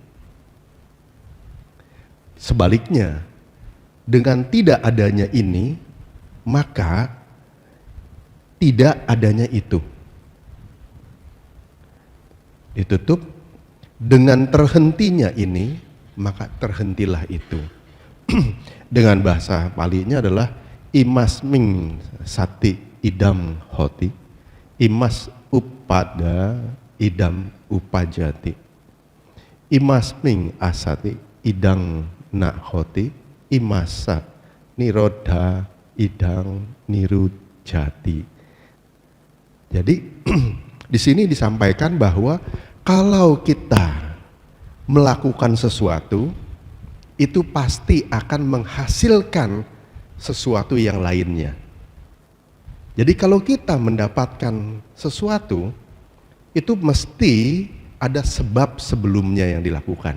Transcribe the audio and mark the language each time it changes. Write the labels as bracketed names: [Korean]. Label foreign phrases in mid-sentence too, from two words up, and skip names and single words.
[Indonesian] Sebaliknya, dengan tidak adanya ini maka tidak adanya itu. Ditutup, dengan terhentinya ini maka terhentilah itu. Dengan bahasa Palinya adalah [Pali] imasming sati idam hoti, imas upada idam upajati, imasming asati idang na hoti, imasa nirodha idang nirujati. [Indonesian] Jadi di sini disampaikan bahwa kalau kita melakukan sesuatu itu pasti akan menghasilkan sesuatu yang lainnya. Jadi kalau kita mendapatkan sesuatu itu mesti ada sebab sebelumnya yang dilakukan.